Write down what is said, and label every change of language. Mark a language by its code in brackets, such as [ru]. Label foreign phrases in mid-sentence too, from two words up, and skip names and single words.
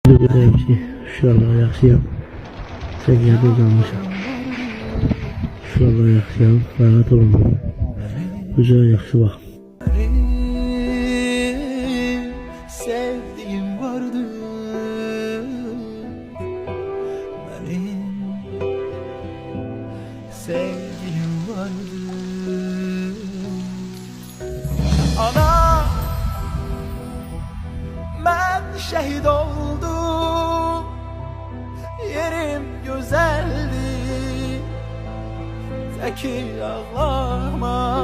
[az] Deyim ki, uşaqlar yaxşıyam. Səviyyədə uzanmışam. Uşaqlar yaxşıyam, rahat olun. Güzel, yaxşı vaxt. [tr] Sevdiğim vardı benim, sevdiğim vardı. Ana, ben şehit oldum, yerim güzeldi, teki ağlama.